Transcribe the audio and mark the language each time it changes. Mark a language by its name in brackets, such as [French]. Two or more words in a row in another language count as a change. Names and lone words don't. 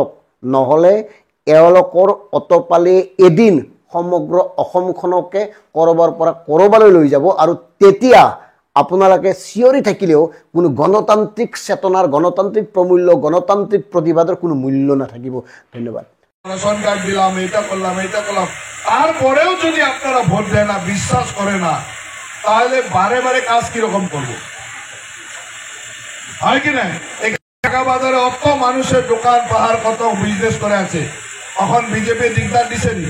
[Assamese] নহ'লে এওঁলোকৰ অতপালিয়ে এদিন সমগ্ৰ অসমখনকে কৰবাৰ পৰা কৰবালৈ লৈ যাব, আৰু তেতিয়া আপোনালোকে চিঞৰি থাকিলেও কোনো গণতান্ত্ৰিক চেতনাৰ, গণতান্ত্ৰিক প্ৰমূল্য, গণতান্ত্ৰিক প্ৰতিবাদৰ কোনো মূল্য নাথাকিব। ধন্যবাদ। [Bangla] রেশন কার্ড দিলাম, এটা করলাম, এটা করলাম, তারপরেও যদি আপনারা ভোট দেন না, বিশ্বাস করে না, তাহলে বারে বারে কাজ কিরকম করবো? হয় কি না? ঢাকা বাজারে অত মানুষের দোকান পাহাড়, কত বিজনেস করে আছে, এখন বিজেপি দিকদার দিছে নি?